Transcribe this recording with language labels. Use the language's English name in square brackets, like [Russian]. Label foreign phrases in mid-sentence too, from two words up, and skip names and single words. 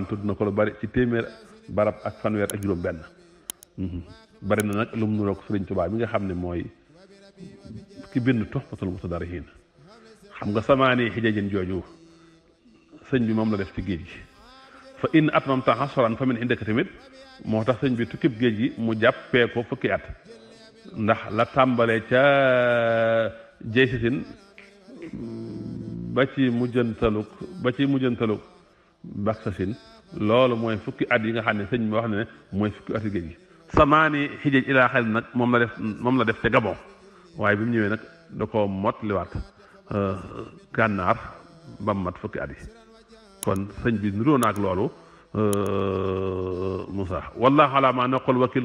[Wolof] tudd na ko lu bari ci téeméer barab ak fanweer ak juróom benn bari na nag lu mu nuroog Sëriñ Tuubaa bi nga xam ne mooy ki bind Tuhfatul Mutadarrihin xam nga [Arabic] ثماني حجج [Wolof] jooju sëñ bi moom la def ci géej gi [Arabic] فإن أتممت عشرا فمن عندك [Wolof] tamit moo tax sëñ bi tukkib géej gi mu jàppee ko fukki at ndax la tàmbalee ca jeysisin ba ci mujjantaluk baksasin loolu mooy fukki at yi nga xam ne sëñ bi wax ne mooy fukki ati géej gi [Arabic] ثماني حجج [Wolof] ilaa xel nag moom la def ca Gabon waaye bi mu ñëwee nag da ko mot liwaat gànnaar ba mu mat fukki at yi kon sëñ bi niroo na ak loolu Moussa [Arabic] والله على ما نقول وكيل